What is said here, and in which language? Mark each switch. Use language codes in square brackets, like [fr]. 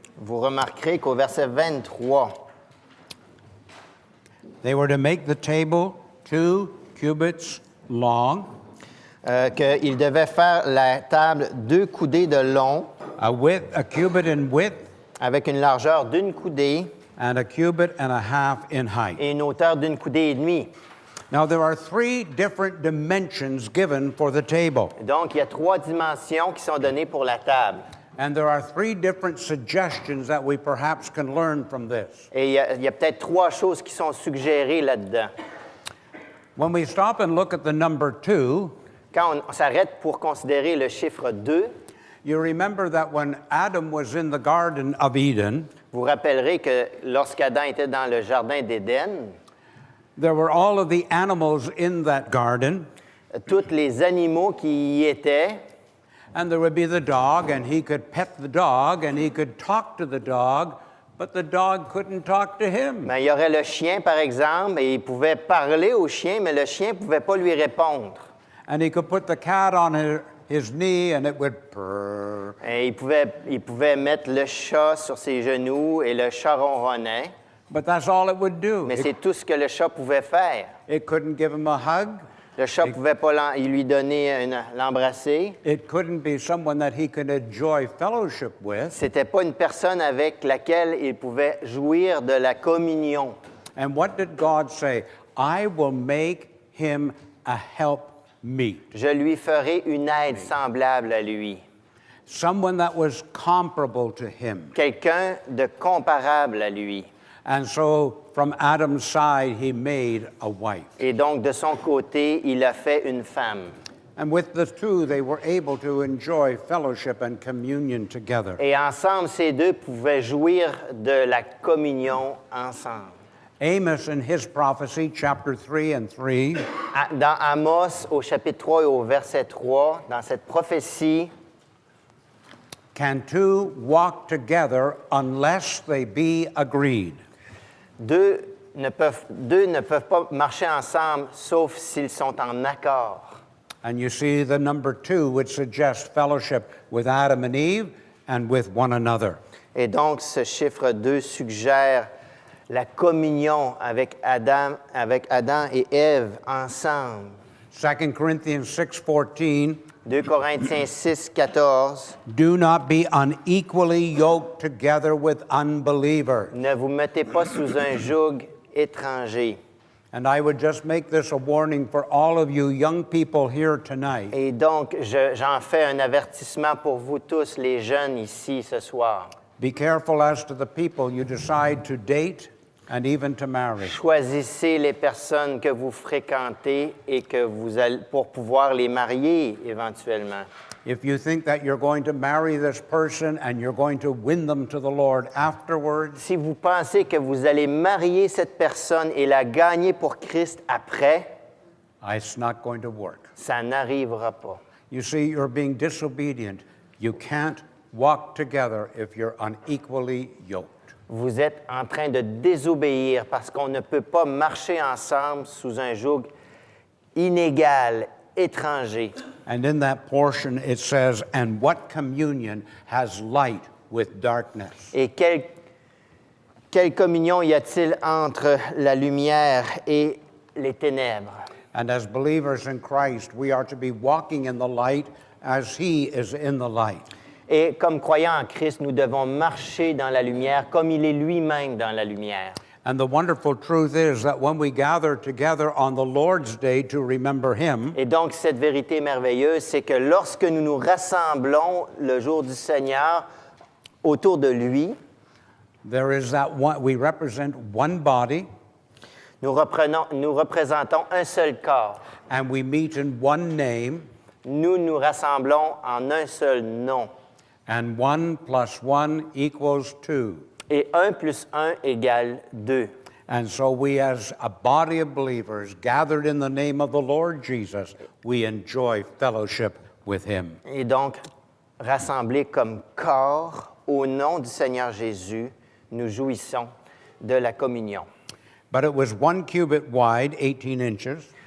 [fr] Vous remarquerez qu'au verset 23, [en] they were to make the table 2 cubits long, [fr] qu'il devait faire la table 2 coudées de long, [en] a cubit in width, [fr] avec une largeur d'1 coudée [en] and a cubit and a half in height. [fr] et une hauteur d'1 coudée et demie. [en] Now, there are 3 different dimensions given for the table, [fr] Donc, il y a 3 dimensions qui sont données pour la table. [en] and there are 3 different suggestions that we perhaps can learn from this. [fr] Et il y a peut-être 3 choses qui sont suggérées là-dedans. [en] When we stop and look at the number 2, [fr] Quand on s'arrête pour considérer le chiffre 2, [en] you remember that when Adam was in the Garden of Eden, [fr] vous rappellerez que lorsqu'Adam était dans le jardin d'Éden, [en] there were all of the animals in that garden, [fr] tous les animaux qui y étaient, [en] and there would be the dog, and he could pet the dog, and he could talk to the dog, but the dog couldn't talk to him. [fr] ben, il y aurait le chien, par exemple, et il pouvait parler au chien, mais le chien ne pouvait pas lui répondre. [en] And he could put the cat on his knee, and it would purr. [fr] Et il pouvait mettre le chat sur ses genoux et le chat ronronnait, [en] But that's all it would do. [fr] mais c'est tout ce que le chat pouvait faire. [en] It couldn't give him a hug. [fr] Le chat ne pouvait pas lui donner l'embrasser. [en] It couldn't be someone that he could enjoy fellowship with. [fr] C'était pas une personne avec laquelle il pouvait jouir de la communion. [en] And what did God say? I will make him a helpmeet. [fr] Je lui ferai une aide semblable à lui. [en] Someone that was comparable to him. [fr] Quelqu'un de comparable à lui. [en] And so from Adam's side, he made a wife. [fr] Et donc, de son côté, il a fait une femme. [en] And with the two, they were able to enjoy fellowship and communion together. [fr] Et ensemble, ces deux pouvaient jouir de la communion ensemble. [en] Amos, in his prophecy, chapter 3 and 3, [fr] Dans Amos, au chapitre 3 et au verset 3, dans cette prophétie, [en] can two walk together unless they be agreed? [fr] deux ne peuvent pas marcher ensemble sauf s'ils sont en accord. [en] And you see, the number 2 would suggest fellowship with Adam and Eve and with one another. [fr] Et donc, ce chiffre 2 suggère la communion avec Adam et Ève ensemble. [en] 2 Corinthians 6:14, [fr] 2 Corinthiens 6, 14. [en] do not be unequally yoked together with unbelievers. [fr] Ne vous mettez pas sous un joug étranger. [en] And I would just make this a warning for all of you young people here tonight. [fr] Et donc, j'en fais un avertissement pour vous tous, les jeunes ici ce soir. [en] Be careful as to the people you decide to date and even to marry. [fr] Choisissez les personnes que vous fréquentez et que vous allez, pour pouvoir les marier éventuellement. [en] If you think that you're going to marry this person and you're going to win them to the Lord afterwards, [fr] Si vous pensez que vous allez marier cette personne et la gagner pour Christ après, [en] it's not going to work. [fr] ça n'arrivera pas. [en] You see, you're being disobedient. You can't walk together if you're unequally yoked. [fr] Vous êtes en train de désobéir parce qu'on ne peut pas marcher ensemble sous un joug inégal, étranger. [en] And in that portion it says, and what communion has light with darkness? [fr] Et quelle communion y a-t-il entre la lumière et les ténèbres? [en] And as believers in Christ, we are to be walking in the light as he is in the light. [fr] Et comme croyants en Christ, nous devons marcher dans la lumière comme il est lui-même dans la lumière. [en] And the wonderful truth is that when we gather together on the Lord's Day to remember him, [fr] Et donc, cette vérité merveilleuse, c'est que lorsque nous nous rassemblons le jour du Seigneur Autour de lui, [en] there is that one, we represent one body, [fr] nous représentons un seul corps. [en] and we meet in one name, [fr] Nous nous rassemblons en un seul nom. [en] and 1 + 1 = 2. [fr] Et 1 plus 1 égale 2. [en] And so we, as a body of believers gathered in the name of the Lord Jesus, we enjoy fellowship with him. [fr] Et donc, rassemblés comme corps au nom du Seigneur Jésus, nous jouissons de la communion. [en] But it was 1 cubit wide, 18 inches,